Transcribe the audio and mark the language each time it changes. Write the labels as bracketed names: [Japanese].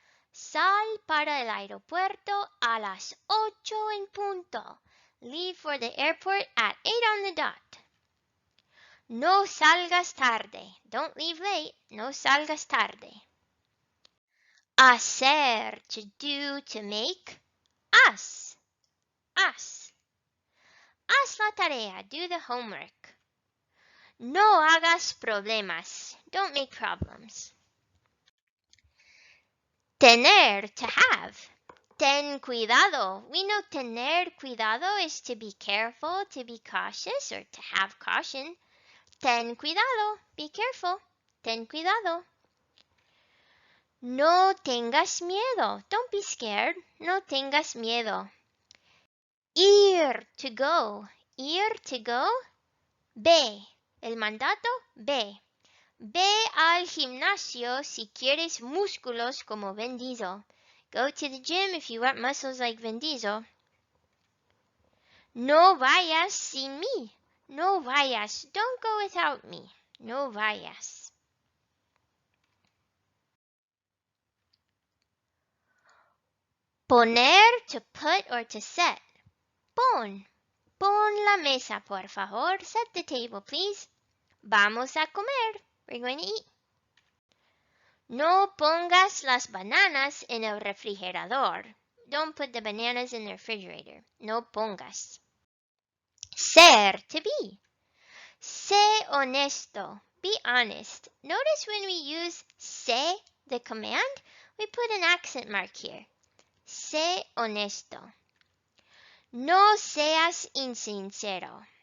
[Spanish] Sal para el aeropuerto a las 8 en punto. [English] Leave for the airport at 8 on the dot. [Spanish] No salgas tarde. [English] Don't leave late. [Spanish] No salgas tarde. Hacer, [English] to do, to make. [Spanish] Haz. Haz. Haz la tarea. [English] Do the homework. [Spanish] No hagas problemas. [English] Don't make problems. [Spanish] Tener, [English] to have. [Spanish] Ten cuidado. [English] We know [Spanish] tener cuidado [English] is to be careful, to be cautious, or to have caution. [Spanish] Ten cuidado. [English] Be careful. [Spanish] Ten cuidado. No tengas miedo. [English] Don't be scared. [Spanish] No tengas miedo. [English] Ir, to go. Ir, to go. Ve. [Spanish] El mandato, ve. Ve al gimnasio si quieres músculos como Vin Diesel. [English] Go to the gym if you want muscles like Vin Diesel. [Spanish] No vayas sin mí. No vayas. [English] Don't go without me. [Spanish] No vayas. [English] Poner, to put or to set. Pon. [Spanish] Pon la mesa, por favor. [English] Set the table, please. [Spanish] Vamos a comer. [English] We're going to eat. [Spanish] No pongas las bananas en el refrigerador. [English] Don't put the bananas in the refrigerator. [Spanish] No pongas. Ser, [English] to be. [Spanish] Sé honesto. [English] be honest. Notice when we use sé, the command, we put an accent mark here. [Spanish] Sé honesto. No seas insincero.